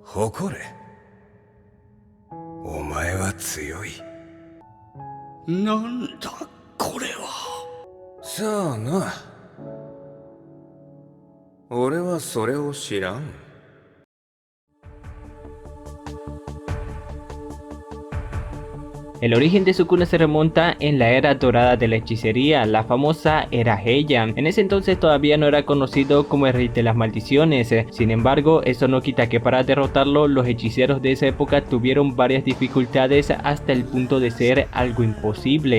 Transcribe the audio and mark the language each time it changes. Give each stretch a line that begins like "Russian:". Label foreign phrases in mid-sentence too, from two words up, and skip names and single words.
Japanese: 誇れ。お前は強い。なんだこれは。さあな。俺はそれを知らん。
Spanish: El origen de Sukuna se remonta en la era dorada de la hechicería, la famosa Era Heian. En ese entonces todavía no era conocido como el rey de las maldiciones. Sin embargo, eso no quita que para derrotarlo, los hechiceros de esa época tuvieron varias dificultades hasta el punto de ser algo imposible.